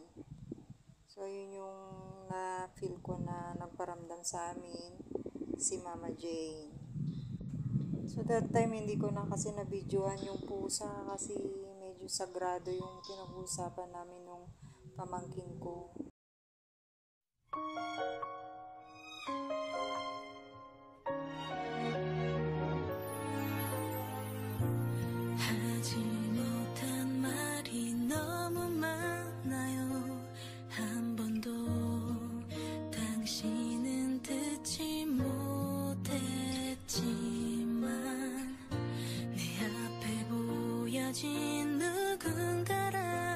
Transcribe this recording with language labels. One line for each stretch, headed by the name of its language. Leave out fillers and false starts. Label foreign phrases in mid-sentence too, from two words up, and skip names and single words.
Filipino: So, yun yung na-feel ko na nagparamdam sa amin si Mama Jane. So,
English: that time,
Filipino: hindi ko na kasi na-videohan yung pusa kasi medyo sagrado yung pinag-uusapan namin nung pamangkin ko.
Korean: 하지 못한 말이 너무 많아요. 한 번도 당신은 듣지 못했지만 내 앞에 보여진 누군가라